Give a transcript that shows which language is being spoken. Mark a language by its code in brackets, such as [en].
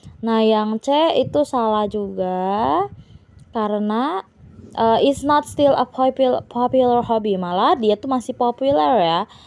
[id] Nah, yang C itu salah juga. Karena [en] it's not still a popular hobby. [id] Malah dia tuh masih popular ya.